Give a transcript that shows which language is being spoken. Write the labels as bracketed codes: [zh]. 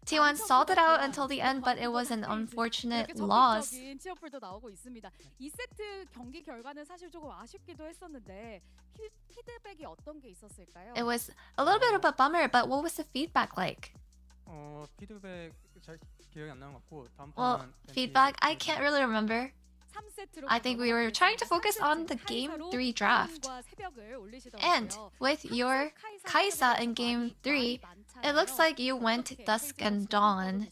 [en] T1 stalled it out until the end, but it was an unfortunate loss. [ko] 치어풀도 나오고 있습니다. 2세트 경기 결과는 사실 조금 아쉽기도 했었는데 피드백이 어떤 게 있었을까요? [en] It was a little bit of a bummer, but what was the feedback like? [ko] 피드백 잘 기억이 안 나는 것 같고 다음 [en] Well, feedback, I can't really remember. I think we were trying to focus on the Game 3 draft. And with your Kaisa in Game 3, it looks like you went Dusk and Dawn.